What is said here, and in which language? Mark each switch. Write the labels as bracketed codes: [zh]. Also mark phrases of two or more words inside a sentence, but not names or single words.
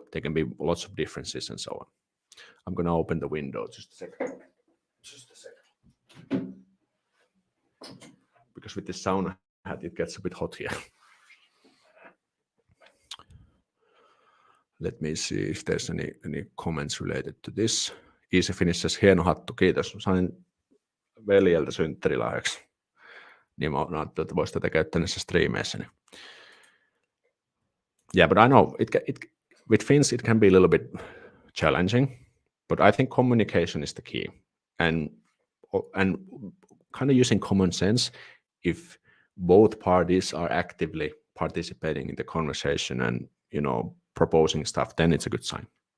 [en] There can be lots of differences and so on. I'm gonna open the window just a second. Because with this sauna hat, it gets a bit hot here. Let me see if there's any comments related to this. Easy Finnish says, [fi] hieno hattu, kiitos. Sain veljeltä synttärilahjaksi. Niin mä ajattelin, että voisi tätä käyttää näissä striimeissä. [en] Yeah, but I know with Finns it can be a little bit challenging, but I think communication is the key, and kind of using common sense. If both parties are actively participating in the conversation and proposing stuff, then it's a good sign.